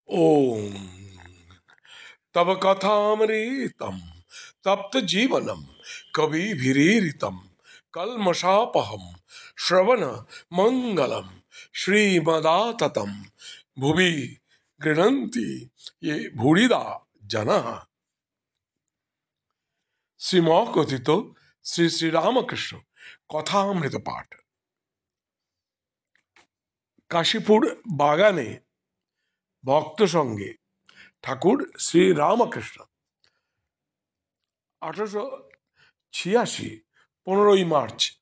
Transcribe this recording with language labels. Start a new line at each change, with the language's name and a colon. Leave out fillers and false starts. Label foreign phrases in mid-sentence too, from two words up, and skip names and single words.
Sanskrit: ओम तब कथामृतम तप्त जीवनम कविभिरीरितम कल्मषापहम श्रवण मंगलम श्रीमदाततम भुवि गृह्णन्ति ये भूरिदा जनः।
Bangla: শ্রীমকথিত শ্রী শ্রী রামকৃষ্ণ কথামৃত পাঠ। কাশীপুর বাগানে ভক্ত সঙ্গে ঠাকুর শ্রী রামকৃষ্ণ 1886 15ই মার্চ।